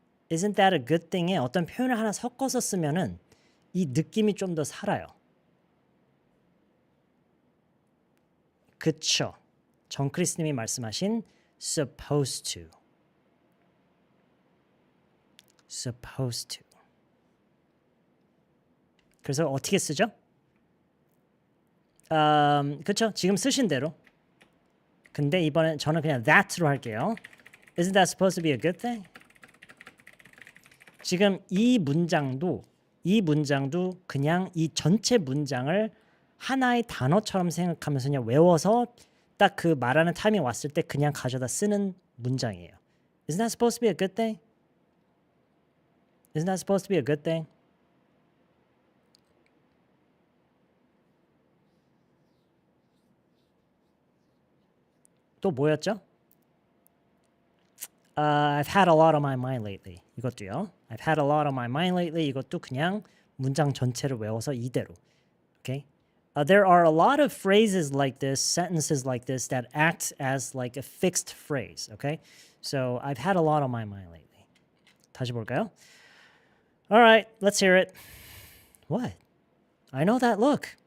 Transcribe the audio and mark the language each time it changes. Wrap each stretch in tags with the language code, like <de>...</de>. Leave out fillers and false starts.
<en>Isn't that a good thing</en> <ko>에 어떤 표현을 하나 섞어서 쓰면은 이 느낌이 좀 더 살아요. 그쵸. 정크리스님이 말씀하신 supposed to.</ko> <en>supposed to.</en> <ko>그래서 어떻게 쓰죠? 그쵸. 지금 쓰신 대로. 근데 이번엔 저는 그냥 that로 할게요.</ko> <en>Isn't that supposed to be a good thing?</en> <ko>지금 이 문장도 그냥 이 전체 문장을 하나의 단어처럼 생각하면서 그냥 외워서 딱 그 말하는 타이밍 왔을 때 그냥 가져다 쓰는 문장이에요.</ko> <en>Isn't that supposed to be a good thing? Isn't that supposed to be a good thing?</en> <ko>또 뭐였죠?</ko> <en>I've had a lot on my mind lately.</en> <ko>이것도요.</ko> <en>I've had a lot on my mind lately.</en> <ko>이것도 그냥 문장 전체를 외워서 이대로.</ko> <en>Okay? There are a lot of phrases like this, sentences like this that act as like a fixed phrase. Okay? So I've had a lot on my mind lately.</en> <ko>다시 볼까요?</ko> <en>All right, let's hear it. What? I know that look.</en>